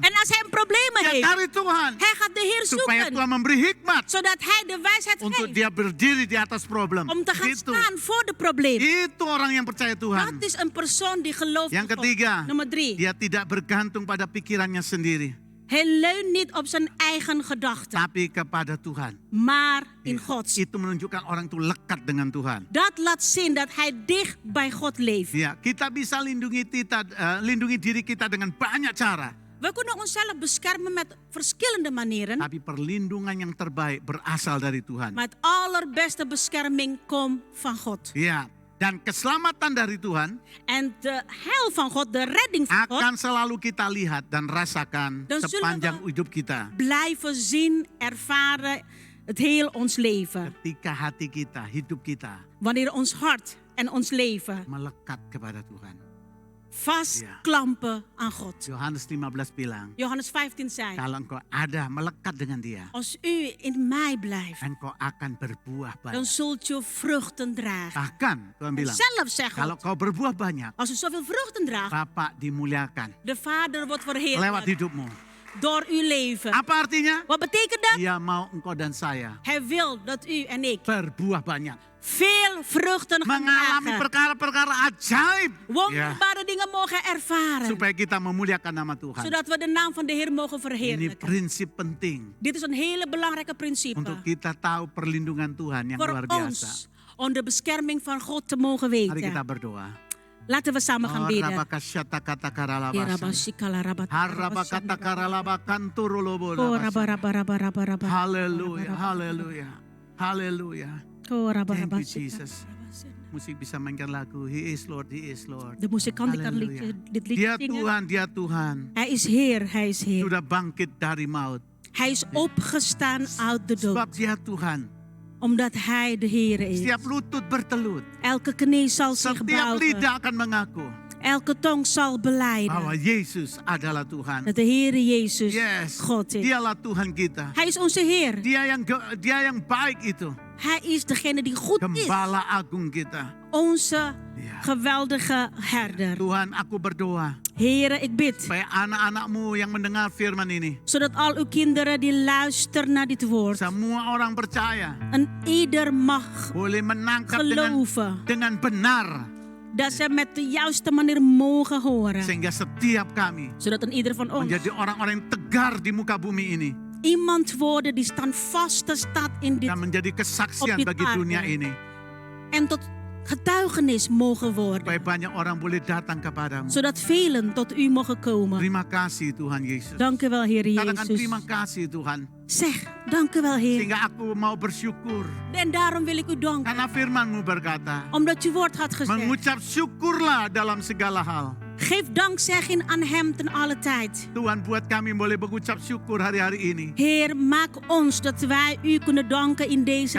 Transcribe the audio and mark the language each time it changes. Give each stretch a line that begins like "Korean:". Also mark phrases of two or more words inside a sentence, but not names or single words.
Dutch: En als hij problemen
Indonesian: dia
Dutch: heeft,
Indonesian: cari Tuhan.
Dutch: hij gaat de Heer
Indonesian: Supaya
Dutch: zoeken.
Indonesian: Tuhan memberi hikmat
Dutch: Zodat hij de wijsheid
Indonesian: untuk
Dutch: geeft.
Indonesian: dia berdiri di atas problem.
Dutch: Om te gaan
Indonesian: Gitu.
Dutch: staan voor de problemen.
Indonesian: Itu orang yang percaya Tuhan.
Dutch: Dat is een persoon die gelooft
Indonesian: Yang
Dutch: in God.
Indonesian: ketiga,
Dutch: Nummer 3.
Indonesian: dia tidak bergantung pada pikirannya sendiri,
Dutch: Hij leunt niet op zijn eigen gedachten,
Indonesian: tapi kepada Tuhan.
Dutch: maar in
Indonesian: Ya,
Dutch: God.
Indonesian: Itu menunjukkan orang itu lekat dengan Tuhan.
Dutch: Dat laat zien dat hij dicht bij God leeft.
Indonesian: Ya, kita bisa lindungi diri kita dengan banyak cara,
Dutch: We kunnen onszelf beschermen met verschillende manieren.
Indonesian: tapi perlindungan yang terbaik berasal dari Tuhan.
Dutch: Maar het allerbeste bescherming komt van God.
Indonesian: Ya, dan keselamatan dari Tuhan
Dutch: En de heil van God, de redding van God,
Indonesian: akan selalu kita lihat dan rasakan
Dutch: Dan zullen
Indonesian: sepanjang
Dutch: we-
Indonesian: hidup kita.
Dutch: blijven zien, ervaren het heel ons leven.
Indonesian: Ketika hati kita, hidup kita
Dutch: Wanneer ons hart en ons leven
Indonesian: melekat kepada Tuhan.
Dutch: vastklampen aan God.
Indonesian: Yohanes 15 bilang,
Dutch: Johannes 15 zei,
Indonesian: kalau engkau ada melekat dengan dia,
Dutch: als u in mij blijft,
Indonesian: engkau akan berbuah
Dutch: dan
Indonesian: banyak.
Dutch: zult u vruchten dragen.
Indonesian: Bahkan Tuhan
Dutch: En
Indonesian: bilang,
Dutch: zelf zegt
Indonesian: kalau
Dutch: God,
Indonesian: kau berbuah banyak,
Dutch: als u zoveel vruchten draagt,
Indonesian: Bapa dimuliakan
Dutch: de Vader wordt
Indonesian: lewat
Dutch: verheerlijkt
Indonesian: hidupmu.
Dutch: door uw leven.
Indonesian: Apa artinya?
Dutch: Wat betekent dat?
Indonesian: Dia mau engkau dan saya
Dutch: Hij wil dat u en ik
Indonesian: berbuah banyak.
Dutch: veel vruchten gaan
Indonesian: Mengalami
Dutch: dragen.
Indonesian: perkara-perkara ajaib. Ya,
Dutch: Wonderbare dingen mogen ervaren.
Indonesian: supaya kita memuliakan nama Tuhan.
Dutch: Zodat we de naam van de Heer mogen
Indonesian: Ini
Dutch: verheerlijken.
Indonesian: prinsip penting
Dutch: Dit is een hele belangrijke principe.
Indonesian: untuk kita tahu perlindungan Tuhan yang
Dutch: Voor
Indonesian: luar biasa.
Dutch: ons, om de bescherming van God te mogen
Indonesian: Mari kita
Dutch: weten.
Indonesian: berdoa.
Dutch: Laten we samen gaan bidden. Rabakashata kata karalabasan. Yerabashikala rabata Harabakata karalabakan turolobo Oh, labasan. raba, raba, raba, raba, raba.
Indonesian: Haleluya, haleluya, haleluya. Oh, raba,
English: Thank raba, you, Jesus.
Indonesian: Musik bisa mainkan lagu.
English: He is Lord, He is Lord.
Dutch: De muzikant die kan Halleluja. dit liedje
Indonesian: Dia
Dutch: zingen.
Indonesian: Tuhan, Dia Tuhan.
Dutch: Hij is Heer, Hij is Heer.
Indonesian: Sudah bangkit dari maut.
Dutch: Hij is opgestaan uit de
Indonesian: Sebab
Dutch: dood.
Indonesian: Dia Tuhan.
Dutch: Omdat Hij de Heer is.
Indonesian: Setiap lutut bertelut.
Dutch: Elke knie zal zich
Indonesian: Setiap
Dutch: buigen.
Indonesian: lidah akan mengaku
Dutch: Elke tong zal
Indonesian: bahwa
Dutch: belijden.
Indonesian: Yesus adalah Tuhan.
Dutch: Dat de Heer Jezus Yes, God is.
Indonesian: dialah Tuhan kita.
Dutch: Hij is onze Heer.
Indonesian: Dia yang baik itu.
Dutch: Hij is degene die goed is.
Indonesian: Gembala agung kita.
Dutch: Onze Ja. geweldige herder.
Indonesian: Tuhan, aku berdoa
Dutch: Heere, ik bid.
Indonesian: supaya anak-anakmu yang mendengar firman ini,
Dutch: Zodat al uw kinderen die luisteren naar dit woord.
Indonesian: semua orang percaya
Dutch: En ieder mag
Indonesian: boleh menangkap
Dutch: geloven.
Indonesian: dengan benar.
Dutch: Dat ze met de juiste manier mogen horen.
Indonesian: Sehingga setiap kami
Dutch: Zodat een ieder van ons
Indonesian: menjadi orang-orang yang tegar di muka bumi ini.
Dutch: iemand worden die standvastig staat in dit
Indonesian: Dan menjadi kesaksian
Dutch: Op dit
Indonesian: bagi
Dutch: aarde.
Indonesian: dunia ini.
Dutch: en tot getuigenis mogen worden.
Indonesian: Supaya banyak orang boleh datang kepadamu.
Dutch: Zodat velen tot u mogen komen.
Indonesian: Terima kasih Tuhan Yesus.
Dutch: Dank u wel, Heer
Indonesian: Katakan
Dutch: Jezus.
Indonesian: terima kasih Tuhan.
Dutch: Zeg, dank u wel, Heer.
Indonesian: Sehingga aku mau bersyukur.
Dutch: En daarom wil ik u danken.
Indonesian: Karena firman-Mu berkata,
Dutch: Omdat uw woord had gezegd.
Indonesian: mengucap syukurlah dalam segala hal.
Dutch: Geef dankzegging aan hem ten alle tijd.
Indonesian: Tuhan, buat kami boleh mengucap syukur hari-hari ini.
Dutch: Heer, maak ons dat wij u kunnen danken in deze